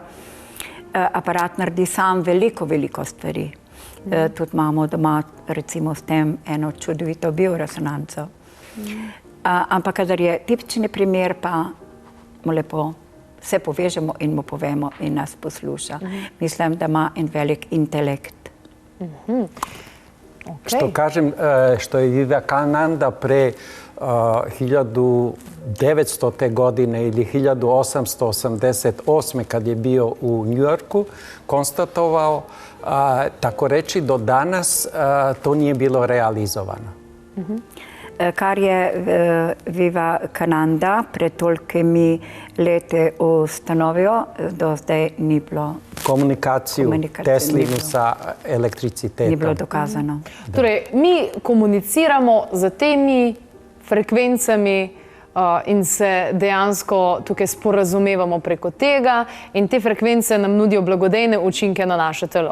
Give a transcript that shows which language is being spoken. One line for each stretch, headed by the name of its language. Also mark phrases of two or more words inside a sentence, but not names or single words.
Slovenian: Aparat naredi sam veliko stvari. Tudi imamo doma recimo s tem eno čudovito bioresonanco. Ampak kadar je tipični primer, pa mu lepo se povežemo in mu povemo in nas posluša. Mislim, da ima en velik intelekt.
Serbian: Što kažem, što je Vivekananda pre 1900. godine ili 1888. kad je bio u New Yorku, konstatovao, tako reći, do danas to nije bilo realizovano.
Slovenian: Kar je Vivekananda pred tolikimi leti ustanovio, do zdaj ni bilo.
Serbian: Komunikaciju Teslinu sa elektricitetom.
Slovenian: Ni bilo dokazano. Torej, mi komuniciramo z temi frekvencami in se dejansko tukaj sporazumevamo preko tega in te frekvence nam nudijo blagodejne učinke na naše telo.